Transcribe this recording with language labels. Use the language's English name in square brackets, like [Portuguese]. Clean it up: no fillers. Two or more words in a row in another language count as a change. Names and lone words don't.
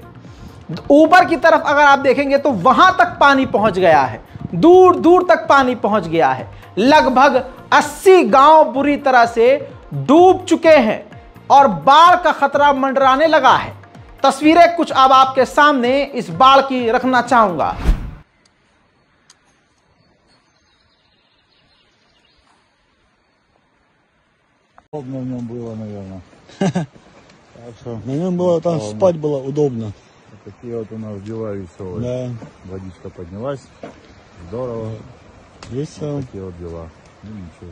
[Hindi] ऊपर की तरफ अगर आप देखेंगे तो वहां तक पानी पहुंच गया है, दूर दूर तक पानी पहुंच गया है। लगभग 80 गांव बुरी तरह से डूब चुके हैं और बाढ़ का खतरा मंडराने लगा है। तस्वीरें कुछ अब आपके सामने इस बाढ़ की रखना चाहूंगा। [Russian] Удобно в нем было, наверное. На нем было, там спать было удобно. Такие вот у нас дела веселые. Да. Водичка поднялась. Здорово. Весело. Такие вот дела. Ну ничего.